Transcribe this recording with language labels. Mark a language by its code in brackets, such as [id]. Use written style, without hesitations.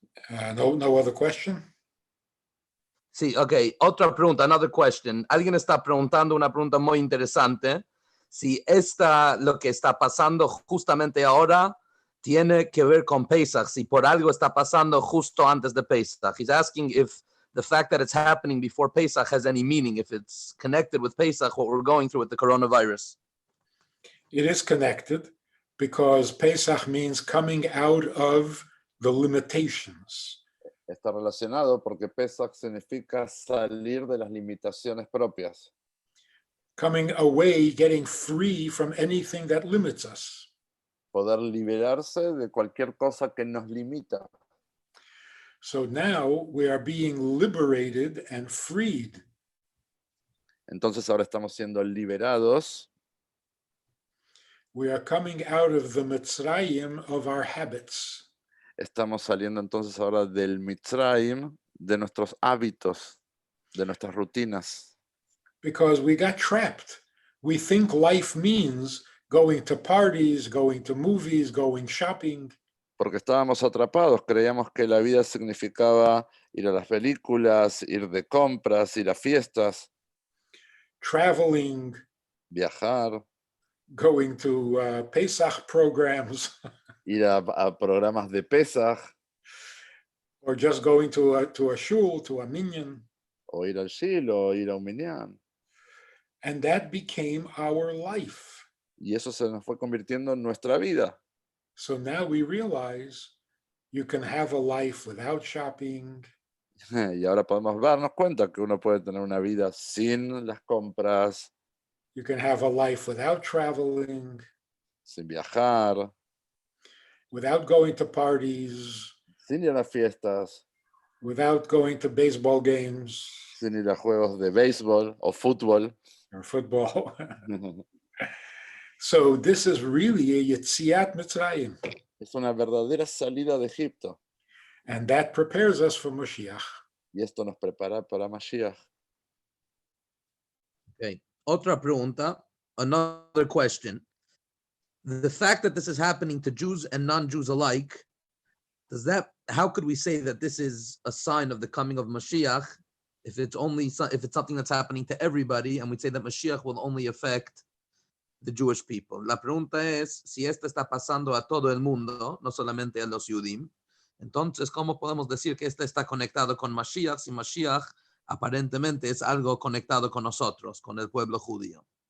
[en] No other question? [es] Sí, ok. Otra pregunta, [en] another question. [es] Alguien está preguntando una pregunta muy interesante. Si lo que está pasando justamente ahora tiene que ver con Pesach, si por algo está pasando justo antes de Pesach. [en] He's asking if the fact that it's happening before Pesach has any meaning, if it's connected with Pesach, what we're going through with the coronavirus. It is connected because Pesach means coming out of the limitations. [es] Está relacionado porque Pesach significa salir de las limitaciones propias, [en] Coming away, getting free from anything that limits us. [es] poder liberarse de cualquier cosa que nos limita. [en] So now we are being liberated and freed. [es] Entonces ahora estamos siendo liberados, [en] We are coming out of the Mitzrayim of our habits. [es] estamos saliendo entonces ahora del Mitzrayim, de nuestros hábitos, de nuestras rutinas, [en] Because we got trapped. We think life means going to parties, going to movies, going shopping. [es] porque estábamos atrapados, creíamos que la vida significaba ir a las películas, ir de compras, ir a fiestas, [en] Traveling, [es] viajar, [en] going to Pesach programs, [es] ir a programas de Pesach, [en] or just going to a shul, to a minyan. [es] o ir al Shil, o ir a un minyan. [en] And that became our life. [es] Y eso se nos fue convirtiendo en nuestra vida. [en] So now we realize you can have a life without shopping. [es] Y ahora podemos darnos cuenta que uno puede tener una vida sin las compras, [en] You can have a life without traveling, [es] sin viajar, [en] without going to parties, [es] sin ir a las fiestas, [en] without going to baseball games [es] sin ir a juegos de béisbol o fútbol. [en] or football. So this is really a Yetziat Mitzrayim. [es] Es una verdadera salida de Egipto. [en] And that prepares us for Mashiach. [es] Y esto nos prepara para Mashiach. Okay. Otra pregunta, [en] another question. The fact that this is happening to Jews and non-Jews alike, how could we say that this is a sign of the coming of Mashiach if it's something that's happening to everybody, and we'd say that Mashiach will only affect the Jewish people? [es] La pregunta es, si esto está pasando a todo el mundo, no solamente a los Yudim, entonces, ¿cómo podemos decir que esto está conectado con Mashiach si Mashiach aparentemente es algo conectado con nosotros, con el pueblo judío?